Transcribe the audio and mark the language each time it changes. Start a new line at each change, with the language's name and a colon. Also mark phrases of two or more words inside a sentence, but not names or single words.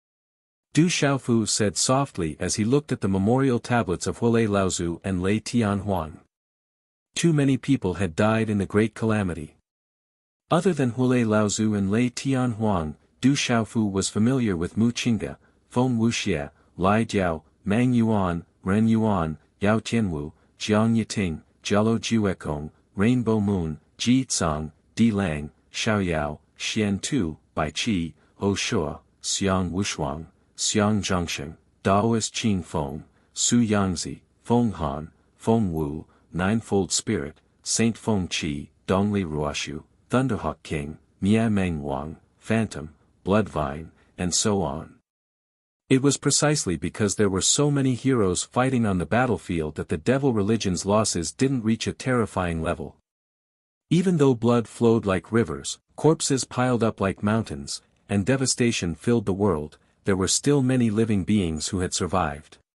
English: Du Xiaofu said softly as he looked at the memorial tablets of Huolei Laozu and Lei Tianhuang. Too many people had died in the great calamity. Other than Huolei Laozu and Lei Tianhuang, Du Xiaofu was familiar with Mu Qingge, Feng Wuxia, Lai Jiao, Mang Yuan, Ren Yuan, Yao Tianwu, Jiang Yiting, Jialo Jiuekong, Rainbow Moon, Ji Tsang, Di Lang, Xiaoyao, Xian Tu, Bai Qi, O Shuo, Xiang Wushuang, Xiang Zhangsheng, Daoist Qing Feng, Su Yangzi, Feng Han, Feng Wu, Ninefold Spirit, Saint Feng Qi, Dongli Ruoshu, Thunderhawk King, Mia Meng Wang, Phantom, Bloodvine, and so on. It was precisely because there were so many heroes fighting on the battlefield that the devil religion's losses didn't reach a terrifying level. Even though blood flowed like rivers, corpses piled up like mountains, and devastation filled the world, there were still many living beings who had survived.